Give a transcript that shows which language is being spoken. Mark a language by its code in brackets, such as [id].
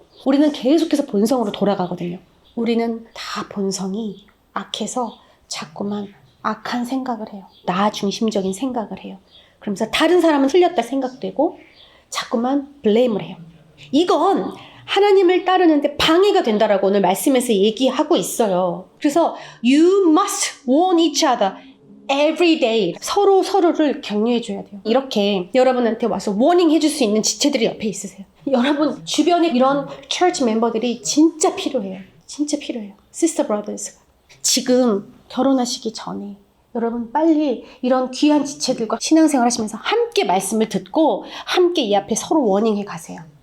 [ko] 우리는 계속해서 본성으로 돌아가거든요. 우리는 다 본성이 악해서 자꾸만 악한 생각을 해요. 나 중심적인 생각을 해요. 그러면서 다른 사람은 틀렸다 생각되고 자꾸만 블레임을 해요. 이건 하나님을 따르는데 방해가 된다라고 오늘 말씀에서 얘기하고 있어요. 그래서 [en] you must warn each other every day. [ko] 서로를 격려해 줘야 돼요. 이렇게 여러분한테 와서 워닝 해줄 수 있는 지체들이 옆에 있으세요. 여러분 주변에 이런 church 멤버들이 진짜 필요해요. 진짜 필요해요. Sister Brothers가. 지금 결혼하시기 전에 여러분 빨리 이런 귀한 지체들과 신앙생활 하시면서 함께 말씀을 듣고 함께 이 앞에 서로 워닝해 가세요.